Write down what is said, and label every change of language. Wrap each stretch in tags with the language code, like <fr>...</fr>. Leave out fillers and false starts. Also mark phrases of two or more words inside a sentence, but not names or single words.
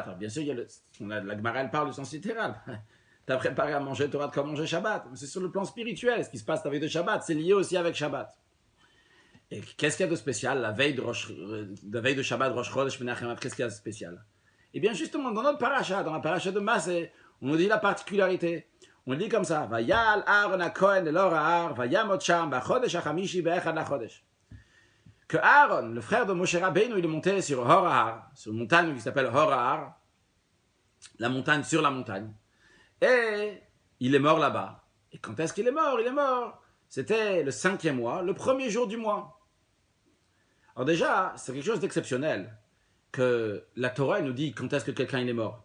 <fr>Alors, bien sûr, la Gemara, elle parle du sens littéral. Tu as préparé à manger, tu auras de quoi manger Shabbat. Mais c'est sur le plan spirituel, ce qui se passe la veille de Shabbat, c'est lié aussi avec Shabbat. Et qu'est-ce qu'il y a de spécial, la veille de Shabbat, Rosh Chodesh Menachem Av, qu'est-ce qu'il y a de spécial? Eh bien, justement, dans notre paracha, dans la paracha de Massé, on nous dit la particularité. On dit comme ça,</fr> <he>ויעל אהרן הכהן אל הר ההר וימת שם בחדש החמישי באחד לחדש.</he> <fr>Que Aaron, le frère de Moshe Rabbeinu, il est monté sur Hor HaHar, sur une montagne qui s'appelle Hor HaHar, la montagne sur la montagne. Et il est mort là-bas. Et quand est-ce qu'il est mort? Il est mort. C'était le 5e mois, le premier jour du mois. Alors déjà, c'est quelque chose d'exceptionnel que la Torah nous dit quand est-ce que quelqu'un il est mort.</fr>